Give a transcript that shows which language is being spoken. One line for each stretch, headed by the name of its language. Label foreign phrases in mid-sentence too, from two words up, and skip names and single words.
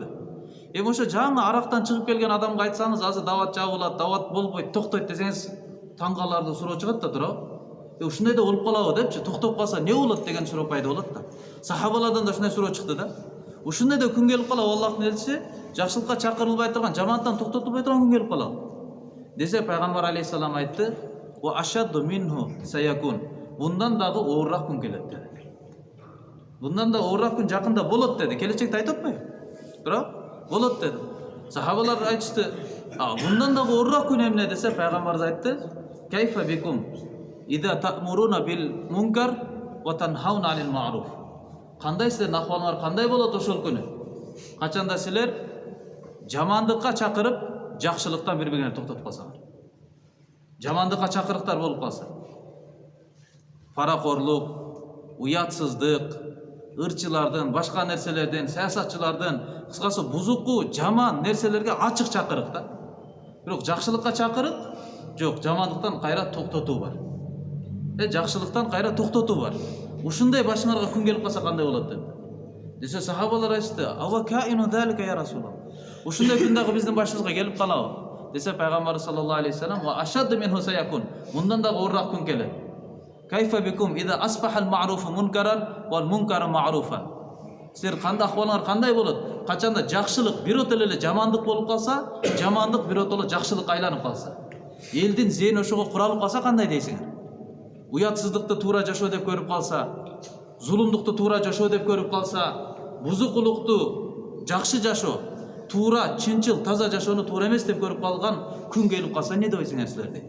Kyrgyz: Ошо жаңы арактан чыгып келген адамга айтсаңыз, азыр дават жабылат, дават болбойт, токтойт десеңиз, таң каларлык суроо чыгат да туурабы? Ушундай да болуп калабы депчи, токтоп калса эмне болот деген суроо пайда болот да. Сахабалардан да ушундай суроо чыкты да. Ушундай да күн келип калабы, Аллахтын элчиси жакшылыкка чакырылбай турган, жамандыктан токтотулбай турган күн келип калабы. Десе пайгамбар алейхиссалам айтты:
Arabic: "وأشد منه سيكون."
Kyrgyz: Bundan дагы оорураак күн келет деди. Bundan да оорураак күн жакында болот деди. Келечекти айтып атпайбы? Туурабы? Болот деди. Сахабалар айтышты: "Bundan дагы оорураак күн эмне?" десе пайгамбарыбыз айтты:
Arabic: "كيف بكم إذا تأمرون بالمنكر وتنهون عن المعروف."
Kyrgyz: Кандай силердин акыбалыңар кандай болот ошол күнү? Качанда силер жамандыкка чакырып, жакшылыктан бири-бириңерди токтотуп калсаңар. Жамандыкка чакырыктар болуп калса. Паракорлук, уятсыздык, ырчылардын, башка нерселердин, саясатчылардын, кыскасы бузуку, жаман нерселерге ачык чакырык да. Бирок жакшылыкка чакырык жок, жамандыктан кайра токтотуу бар. Жакшылыктан кайра токтотуу бар. Ушундай башыңарга күн келип калса кандай болот деп. Десе сахабалар айтты:
Arabic: "أوكائن ذلك يا رسول الله."
Kyrgyz: Ушундай күн дагы биздин башыбызга келип калабы? Десе пайгамбар
Arabic: صلى الله عليه وسلم: "وأشد منه سيكون."
Kyrgyz: Мындан дагы оорураак күн келет.
Arabic: كيف بكم إذا أصبح المعروف منكرا والمنكر معروفا.
Kyrgyz: Силер кандай акыбалыңар кандай болот? Качанда жакшылык бирот эле жамандык болуп калса, жамандык бирот эле жакшылыкка айланып калса, элдин зейни ошого куралып калса кандай дейсиңер? Уятсыздыкты туура жашоо деп көрүп калса, зулумдукту туура жашоо деп көрүп калса, бузукулукту жакшы жашоо, туура, чынчыл, таза жашоону туура эмес деп көрүп калган күн келип калса эмне деп ойсуңар силер дейт.